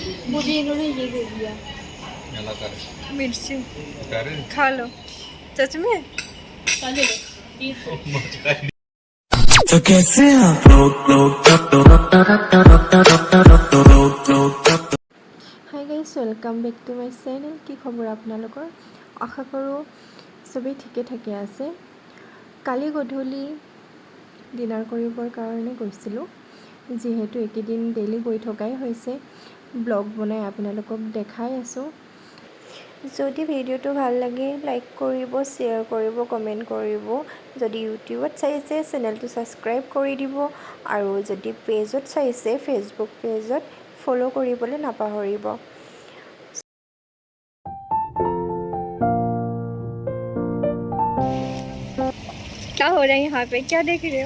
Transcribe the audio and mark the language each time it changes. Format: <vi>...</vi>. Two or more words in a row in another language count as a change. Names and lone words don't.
<hi>मुझे इन्होंने ये दे दिया मिर्ची खा लो सच में। तो कैसे आप</hi> <en>Hi guys welcome back to my channel.</en> <as>কি খবৰ আপোনালোকৰ? আশা কৰোঁ চবেই ঠিকে থাকে আছে। কালি গধূলি ডিনাৰ কৰিবৰ কাৰণে গৈছিলোঁ, যিহেতু এইকেইদিন ডেইলি গৈ থকাই হৈছে। ব্লগ বনাই আপোনালোকক দেখাই আছোঁ। যদি ভিডিঅ'টো ভাল লাগে লাইক কৰিব, শ্বেয়াৰ কৰিব, কমেণ্ট কৰিব। যদি ইউটিউবত চাইছে চেনেলটো ছাবস্ক্ৰাইব কৰি দিব, আৰু যদি পেজত চাইছে ফেচবুক পেজত ফ'ল' কৰিবলৈ নাপাহৰিব।</as> <hi>क्या हो रहा है यहाँ पे? क्या देख रहे हो?</hi>